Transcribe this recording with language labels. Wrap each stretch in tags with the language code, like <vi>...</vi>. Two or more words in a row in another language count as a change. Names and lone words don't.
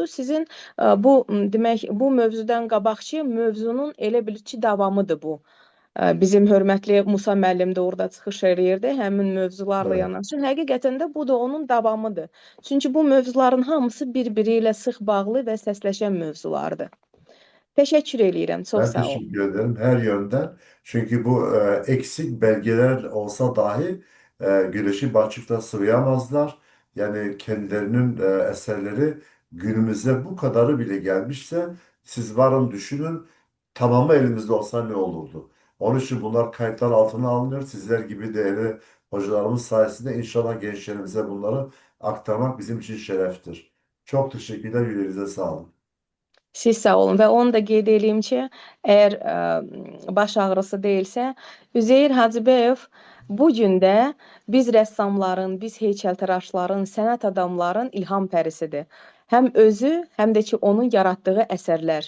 <az>Sizin bu demək bu mövzudan qabaqki mövzunun elə bil ki davamıdır bu. Bizim hörmətli Musa müəllim də orada çıxış eləyirdi həmin mövzularla</az> <tr>Evet.</tr> <az>yanaşı. Həqiqətən də bu da onun davamıdır. Çünki bu mövzuların hamısı bir-biri ilə sıx bağlı və səsləşən mövzulardır. Teşekkür eləyirəm. Çox</az> <tr>Ben</tr> <az>sağ ol.</az> <tr>teşekkür ederim her yönden. Çünkü bu eksik belgeler olsa dahi güneşi balçıkta sıvayamazlar. Yani kendilerinin eserleri günümüze bu kadarı bile gelmişse siz varın düşünün tamamı elimizde olsa ne olurdu? Onun için bunlar kayıtlar altına alınıyor. Sizler gibi değerli hocalarımız sayesinde inşallah gençlerimize bunları aktarmak bizim için şereftir. Çok teşekkürler. Yüreğinize sağlık.</tr> <az>Siz sağ olun və onu da qeyd edeyim ki, əgər baş ağrısı deyilsə, Üzeyir Hacıbəyev bu gün də biz rəssamların, biz heykəltaraşların, sənət adamların ilham pərisidir. Həm özü, həm də ki onun yaratdığı əsərlər.</az>